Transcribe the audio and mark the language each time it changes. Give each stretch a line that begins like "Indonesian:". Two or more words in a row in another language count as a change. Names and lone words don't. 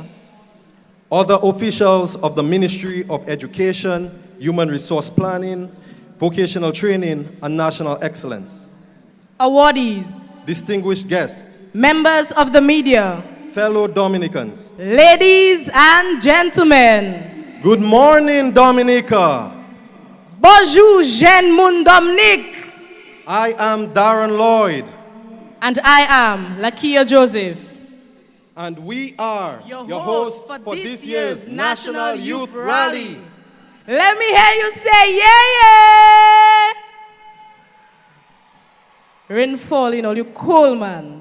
English: Other officials of the Ministry of Education, Human Resource Planning, Vocational Training, and National Excellence. Awardees. Distinguished guests. Members of the media. Fellow Dominicans. Ladies and gentlemen. Good morning, Dominica.
Saint Lucian Creole French: Bonjour, jeune moun Dominique.
English: I am Darren Lloyd. And I am Lakia Joseph. And we are your hosts for this year's National Youth Rally. Let me hear you say, yeah, yeah. Rain falling, all you cool, man.